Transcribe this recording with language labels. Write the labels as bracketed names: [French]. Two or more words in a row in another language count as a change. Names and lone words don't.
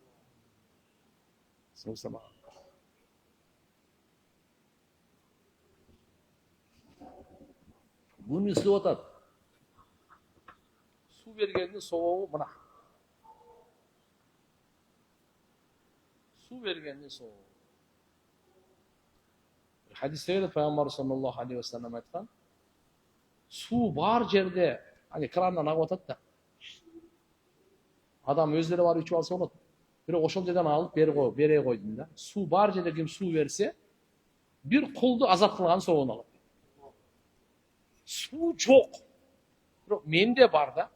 [Kyrgyz] Буну издеп атат. Суу бергендин сообу мына. Суу бергендин сообу. Хадисте Пайгамбар [Arabic] صلى الله عليه وسلم [Kyrgyz] айткан: "Суу бар жерде, ани крандан агып атат да. Адам өздөрү барып ичип алса болот. Бирок ошол жерден алып бере койдум да. Суу бар жерде ким суу берсе, бир кулду азат кылган сообун алат. Суу жок. Бирок менде бар да.